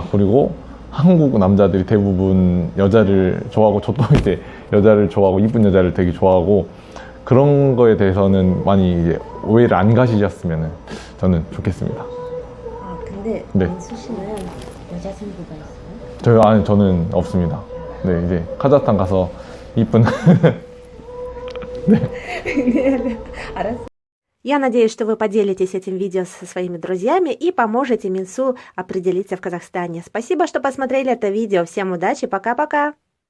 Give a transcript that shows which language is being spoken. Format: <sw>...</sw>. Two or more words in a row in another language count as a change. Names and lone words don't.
<ko>그리고 한국 남자들이 대부분 여자를 좋아하고, 저도 이제 여자를 좋아하고 이쁜 여자를 되게 좋아하고, 그런 거에 대해서는 많이 이제 오해를 안 가지셨으면 저는 좋겠습니다. 아, 근데 네. 민수 씨는 여자친구가 있어요? 저는 없습니다. 네, 이제 카자흐스탄 가서 이쁜 알았어.</ko> <ru>Я надеюсь, что вы поделитесь этим видео со своими друзьями и поможете Минсу определиться в Казахстане. Спасибо, что посмотрели это видео. Всем удачи, пока-пока!</ru>